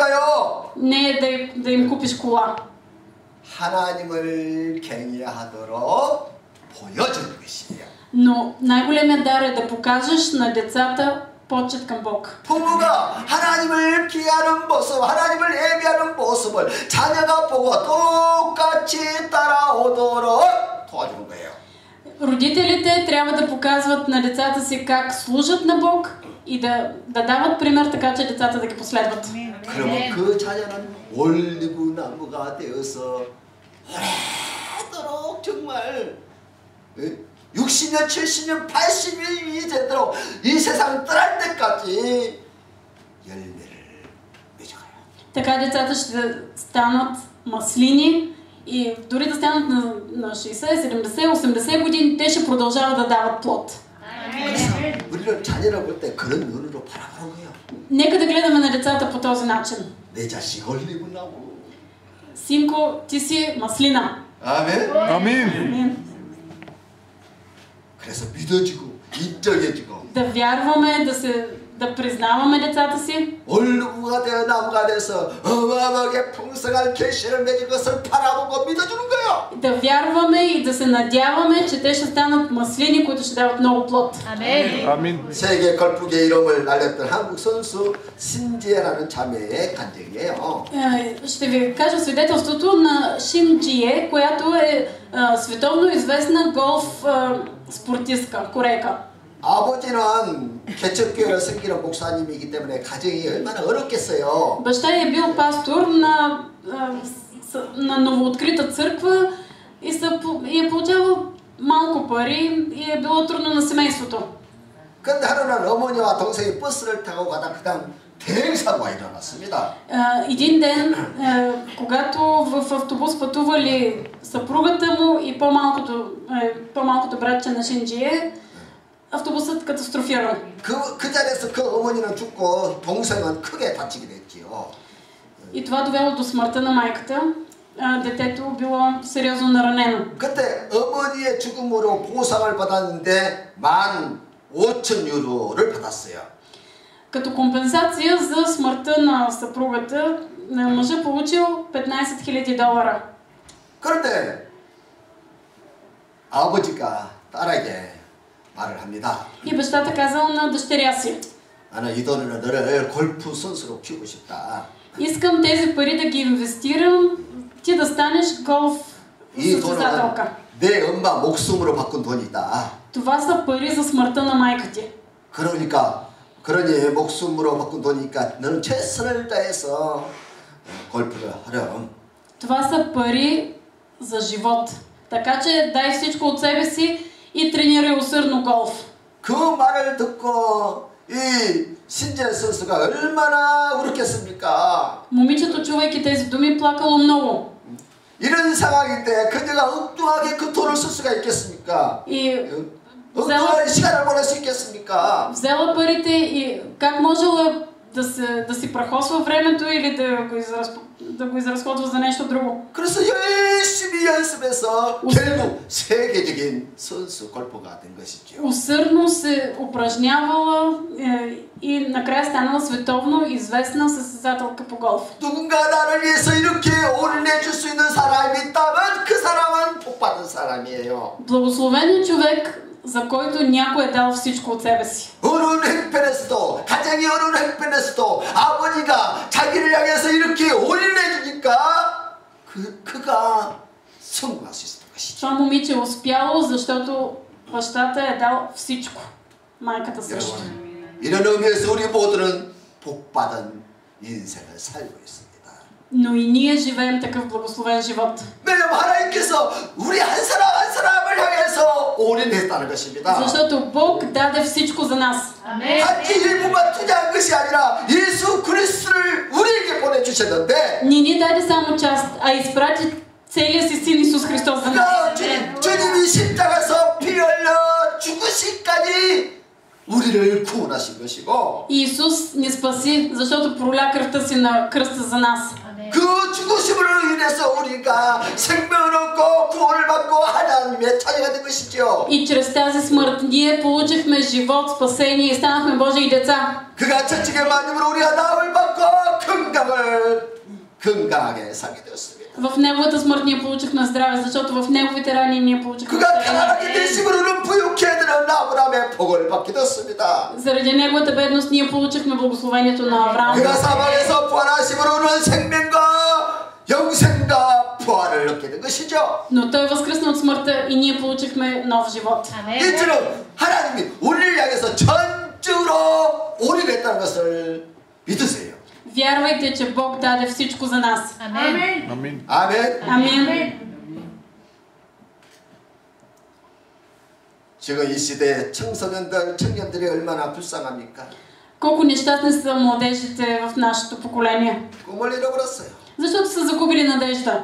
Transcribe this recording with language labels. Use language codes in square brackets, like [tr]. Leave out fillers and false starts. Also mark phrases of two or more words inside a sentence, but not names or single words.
[bg] Не е да им купиш кола. [ko] 하나님을 경외하도록 보여주는 것이에요. [bg] Но най-големият дар е да покажеш на децата почет към Бог. [ko] 부모가 하나님을 기하는 모습, 하나님을 예배하는 모습을 자녀가 보고 똑같이 따라오도록 도와주는 거예요. [bg] Родителите трябва да показват на децата си как служат на Бог и да дават пример, така че децата да ги последват. [ko] 그러면 그 자녀는 올리브 나무가 되어서 오래도록 정말 60년, 70년, 80년이 되도록 이 세상 떠날 때까지 열매를 맺어가요. [bg] Така децата ще станат маслини и дори да станат на 60, 70, 80 години, те ще продължават да дават плод. [ko] 우리는 자녀를 볼 때 그런 눈으로 바라보는 거예요. [bg] Нека да гледаме на децата по този начин. [ko] 내 자식 올리브 나무. [bg] Синко, ти си маслина. [ko] 아멘. [bg] Амин. Амин. [ko] 그래서 믿어지고 인정해지고 [bg] Да вярваме, да признаваме децата си. [ko] 올리브가 되어 나무가 돼서 어마어마하게 풍성한 결실을 맺은 것을 바라보고 믿어주는 거예요. [bg] Да вярваме и да се надяваме, че те ще станат маслини, които ще дават много плод. Амин. [ko] 세계 골프계 이름을 날렸던 한국 선수 신지혜라는 자매의 간증이에요. [bg] Ще ви кажа свидетелството на Шин Джие, която е световно известна голф спортистка, корейка. [ko] 아버지는 개척교회를 섬기는 목사님이기 때문에 가정이 얼마나 어렵겠어요. [bg] Баща ѝ е бил пастор на новооткрита църква и е получавал малко пари и е било трудно на семейството. [ko] 근데 하루는 어머니와 동생이 버스를 타고 가다 그다음 대형사고가 일어났습니다. [bg] Един ден, когато в автобус пътували съпругата му и по-малкото братче на Шинджие, автобусът катастрофирал. [ko] 그 자리에서 그 어머니는 죽고 동생은 크게 다치게 됐지요. [bg] И това довело до смъртта на майката. Детето било сериозно наранено. [ko] 그때 어머니의 죽음으로 보상을 받았는데 15,000 유로를 받았어요. [bg] Като компенсация за смъртта на съпругата, мъжът получил $15,000. [ko] 그런데 아버지가 딸에게 말을 합니다. [bg] И бащата казал на дъщеря си: [ko] 나는 이 돈으로 너를 골프 선수로 키우고 싶다. [bg] искам тези пари да ги инвестирам, ти да станеш голф [ko] 이 [bg] състезателка. [ko] 돈은 내 엄마 목숨으로 바꾼 돈이다. [bg] Това са пари за смъртта на майка ти. 그러니 목숨으로 바꾼 돈이니까 너는 최선을 다해서 골프를 하렴. Това са пари за живот. Така че дай всичко от себе си и тренирай усърдно голф. [ko] 그 말을 듣고 이 신재 선수가 얼마나 울었겠습니까? [bg] Момичето, чувайки тези думи, плакало много. [ko] 이런 상황인데 그녀가 엉뚱하게 그 돈을 쓸 수가 있겠습니까? [bg] И [ko] 엉뚱한 시간을 보낼 수 있겠습니까? [bg] взела парите и как можела да си прахосва времето или да го изразходва за нещо друго. [ko] 그래서 열심히 연습해서 결국 세계적인 선수 골퍼가 된 것이죠. [bg] Усърдно се упражнявала и накрая станала световно известна състезателка по голф. [ko] 누군가 나를 위해서 이렇게 올려줄 수 있는 사람이 있다면 그 사람은 복받은 사람이에요. [bg] Благословен е човек, за който някой е дал всичко от себе си. 어느 형편에서도 가정이 어느 형편에서도 아버지가 자기를 향해서 이렇게 올려주니까 그가 성공할 수 있을 것이죠. Това момиче е успяло, защото бащата е дал всичко. Майката също. [ko] 이런 의미에서 우리 모두는 복받은 인생을 살고 있습니다. [bg] Но и ние живеем такъв благословен живот. [ko] 왜냐면 하나님께서 우리 한 사람 한 사람을 향해서 올인했다는 것입니다. [bg] Защото Бог даде всичко за нас. [ko] 단지 일부만 투자한 것이 아니라 예수 그리스도를 우리에게 보내주셨는데 [bg] Не ни даде само част, а изпрати целия си Син Исус Христос за нас. [ko] 주님이 십자가에서 피 흘려 죽으시까지 우리를 구원하신 것이고 [bg] Исус ни спаси, защото проля кръвта си на кръста за нас. [ko] 그 죽으심으로 인해서 우리가 생명을 얻고 구원을 받고 하나님의 자녀가 된 것이죠. [bg] И чрез тази смърт ние получихме живот, спасение и станахме Божии деца. [ko] 그가 천국의 만님으로 우리가 나음을 받고 건강하게 살게 되었습니다. [bg] В неговата смърт ние получихме здраве, защото в неговите рани ние получихме [ko] 그가 [bg] здраве. [ko] 가난하게 되심으로는 부유케 되는 아브라함의 복을 받게 됐습니다. [bg] Заради неговата бедност ние получихме благословението на Авраам. [ko] 그가 사망에서 부활하심으로는 생명과 영생과 부활을 얻게 된 것이죠. [bg] Но той възкръсна от смъртта и ние получихме нов живот. [ko] 이처럼 하나님이 우리를 향해서 전적으로 올인했다는 것을 믿으세요. [bg] Вярвайте, че Бог даде всичко за нас. [en] Amen. [bg] Амин. [ko] 아멘. [bg] Амин. [ko] 지금 이 시대에 청소년들, 청년들이 얼마나 불쌍합니까? [bg] Колко нещастни са младежите в нашето поколение. [ko] 꿈을 잃어버렸어요. [bg] Защото са загубили надежда.